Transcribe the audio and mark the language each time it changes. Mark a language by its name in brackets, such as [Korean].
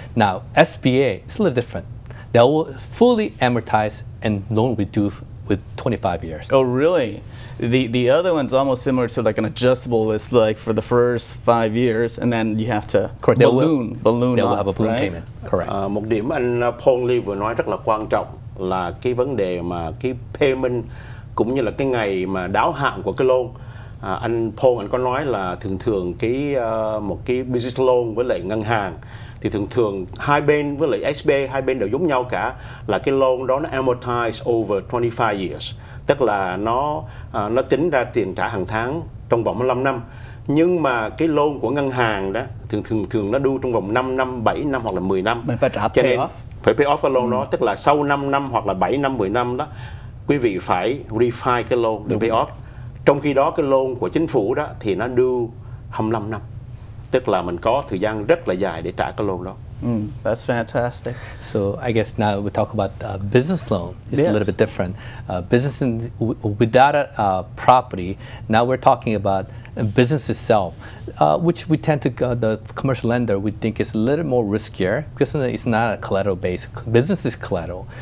[English] Now, SBA is a little different. They will fully amortize and loan will be due with 25 years. Oh, really? The other one's almost similar to like an adjustable. It's like for the first 5 years, and then you have to balloon. They will have a balloon payment. Correct. [Vietnamese] Một điểm anh Phong Ly vừa nói rất là quan trọng là cái vấn đề mà cái payment cũng như là cái ngày mà đáo hạn của cái loan. Anh Phong anh có nói là thường một cái business loan với lại ngân hàng thì thường hai bên với lại SBA hai bên đều giống nhau cả, là cái loan đó nó [English] amortize over 25 years, [Vietnamese] tức là nó tính ra tiền trả hàng tháng trong vòng 15 năm. Nhưng mà cái loan của ngân hàng đó thường nó due trong vòng 5 năm, 7 năm hoặc là 10 năm. Mình phải trả cho nên phải [English] pay off [Vietnamese] cái loan đó, tức là sau 5 năm hoặc là 7 năm, 10 năm đó, quý vị phải refi cái loan để pay off. Trong khi đó cái loan của chính phủ đó thì nó due 25 năm. Tức là mình có thời gian rất là dài để trả cái loan đó. [English] That's fantastic. So I guess now we talk about business loan. It's a little bit different. Business without a property. Now we're talking about business itself, which we tend to the commercial lender we think is a little more riskier because it's not a collateral based. Business is collateral.